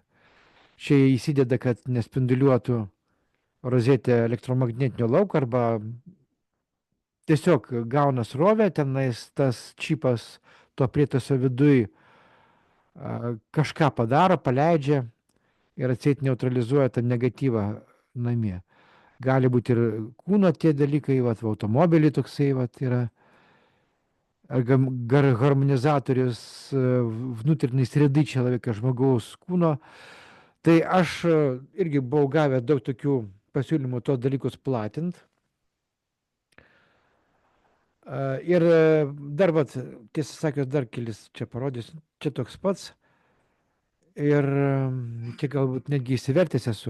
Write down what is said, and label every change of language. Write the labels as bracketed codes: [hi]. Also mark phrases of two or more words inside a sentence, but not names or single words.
[lt] Čia įsideda, kad nespinduliuotų rozetė elektromagnetinio lauko arba tiesiog gauna srovę, tenais tas čipas to prietaiso viduj kažką padaro, paleidžia ir atseit neutralizuoja tą negatyvą namie. Gali būti ir kūno tie dalykai, vat, automobiliai toksai vat, yra harmonizatorius [ru] внутренней среды человека, [lt] žmogaus kūno. Tai aš irgi buvau gavę daug tokių pasiūlymų tos dalykus platinti. Ir dar, vat, tiesą sakęs, dar kelis čia parodysiu. Čia toks pats. Ir čia galbūt netgi įsivertęs esu.